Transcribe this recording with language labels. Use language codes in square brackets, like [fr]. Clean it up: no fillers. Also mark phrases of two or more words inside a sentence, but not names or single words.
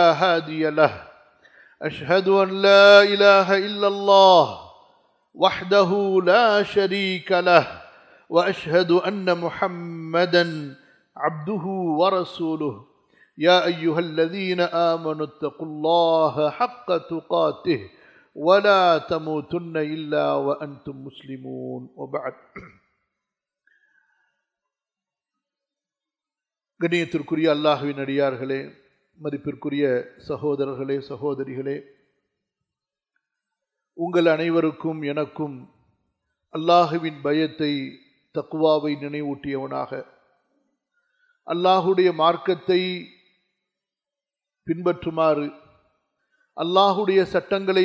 [ar] هادي له أشهد أن لا إله إلا الله وحده لا شريك له وأشهد أن محمدا عبده ورسوله يا أيها الذين آمنوا اتقوا الله حق تقاته ولا تموتن إلا وأنتم مسلمون وبعد [ta] கண்ணியத்திற்குரிய அல்லாஹ்வின் அடியார்களே, மதிப்பிற்குரிய சகோதரர்களே, சகோதரிகளே, உங்கள் அனைவருக்கும் எனக்கும் அல்லாஹ்வின் பயத்தை, தக்வாவை நினைவூட்டியவனாக, அல்லாஹுடைய மார்க்கத்தை பின்பற்றுமாறு, அல்லாஹுடைய சட்டங்களை